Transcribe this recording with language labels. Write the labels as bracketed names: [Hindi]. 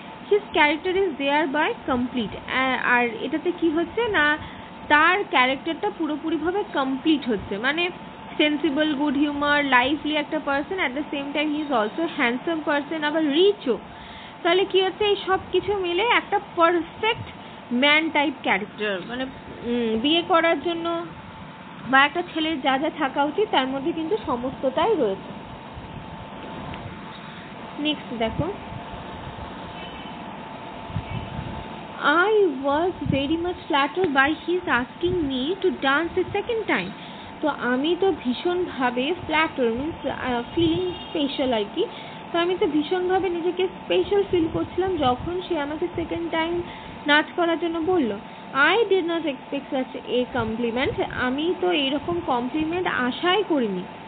[English] His character is thereby complete. [Bangla] আর এটাতে কি হচ্ছে না, তার ক্যারেক্টারটা পুরোপুরিভাবে কমপ্লিট হচ্ছে, [English] Sensible, good humour, lively একটা person, at the same time he is also handsome person, আবার রিচও। [Bangla] তাহলে কি হচ্ছে, এই সব কিছু মিলে একটা পারফেক্ট ম্যান টাইপ ক্যারেক্টার, বিয়ে করার জন্য বা একটা ছেলের যা যা থাকা উচিত তার মধ্যে কিন্তু সমস্তটাই রয়েছে। [English] Next দেখো, I was very much flattered by his asking me to dance a second time. [Bangla] তো আমি তো ভীষণভাবে ফ্ল্যাটার মিন্স ফিলিং স্পেশাল আর কি। তো আমি তো ভীষণভাবে নিজেকে স্পেশাল ফিল করছিলাম যখন সে আমাকে সেকেন্ড টাইম নাচ করার জন্য বললো। [English] I did not expect such a compliment, [Bangla] আমি তো এইরকম কমপ্লিমেন্ট আশাই করিনি।